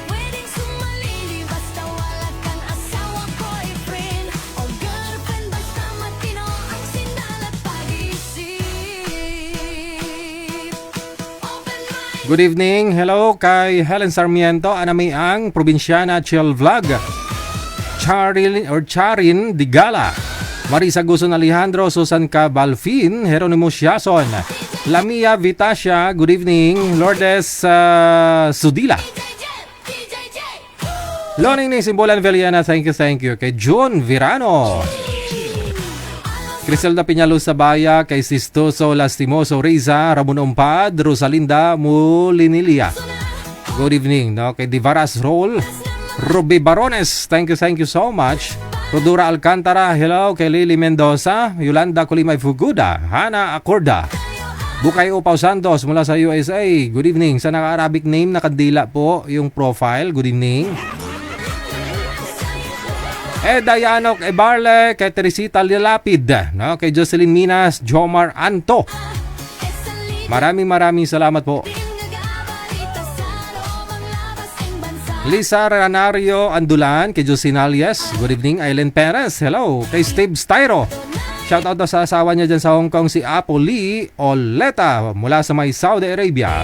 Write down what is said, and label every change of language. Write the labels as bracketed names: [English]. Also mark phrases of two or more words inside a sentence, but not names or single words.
[English] Good evening. [Filipino] Hello kay Helen Sarmiento, Anamiang, Probinsyana Chill Vlog. Charin Digala. [English] Marisa Guson Alejandro, Susan Cabalfin, Jeronimo Siason, Lamia Vitasia, good evening. Lourdes Sudila. Loning ni Simbolan Veliana, thank you. [Filipino] Kay June Virano. Criselda Piñalos Sabaya, kay Sistoso Lastimoso Reza, Ramon Umpad, Rosalinda Mulinilia. [English] Good evening, no? Kay Divaras Roll, Ruby Barones, thank you so much. [Filipino] Rodura Alcantara, hello. Kay Lily Mendoza, Yolanda Kulimay Fuguda, Hana Acorda, Bukay Upaw Santos mula sa USA, [English] good evening. [Filipino] Sa naka- [English] Arabic name, [Filipino] nakadila po yung profile, [English] good evening. [Filipino] Dayanok Ebarle, kay Teresita Lilapid, no? Kay Jocelyn Minas, Jomar Anto. Maraming salamat po. Lisa Ranario Andulan, kay Josinalias, [English] good evening. Aileen Perez, hello. [Filipino] Kay Steve Styro, [English] shout out [Filipino] sa asawa niya dyan sa Hong Kong, si Apo Lee Oleta mula sa may Saudi Arabia.